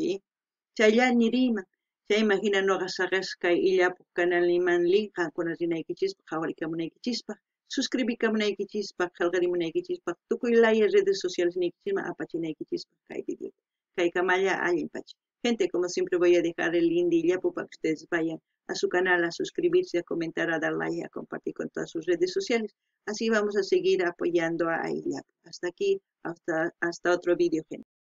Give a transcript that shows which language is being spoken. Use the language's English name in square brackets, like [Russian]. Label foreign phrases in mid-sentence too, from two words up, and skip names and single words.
[Quechua] Chaylla niriyman. Chayman hina ñuqa saqas kay illapuq canalniman link qankuna rinaykichispaq, hawarikamunaykichispaq, suscribikamunaykichispaq, qillqarimunaykichispaq, tukuy laya [Spanish] redes sociales [Quechua] niykichisman apachinaykichispaq kay video. Kay kamalla allinpacha. [Spanish] Gente, como siempre voy a dejar el link de Illapu para que ustedes vayan a su canal a suscribirse, a comentar, a dar like, a compartir con todas sus redes sociales. Así vamos a seguir apoyando a Illapu. Hasta aquí, hasta otro video, gente.